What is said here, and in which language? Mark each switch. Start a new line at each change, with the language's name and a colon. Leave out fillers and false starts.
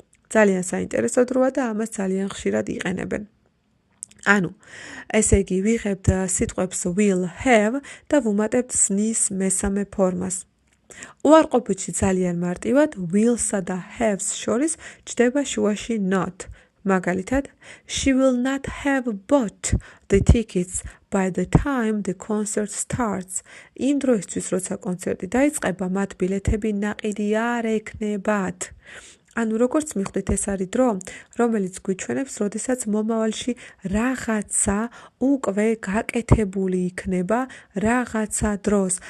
Georgian: ძალიან საინტერესო დროა და ამას ძალიან ხშირად იყენებენ. ანუ, ესე იგი, ვიღებთ სიტყვებს will have და ვუმატებთ სნის მესამე ფორმას. უარყოფითში ძალიან მარტივად will-სა და have-ს შორის ჯდება შუაში not. მაგალითად,
English: she will not have bought the tickets by the time the concert starts.
Georgian: იმ დროისთვის, როცა კონცერტი დაიწყება, მათ ბილეთები ნაყიდი არ ექნებათ. ანუ როგორც მიხვდით, ეს არის დრო, რომელიც გვიჩვენებს, როდესაც მომავალში რაღაცა უკვე გაკეთებული იქნება რაღაცა დროს.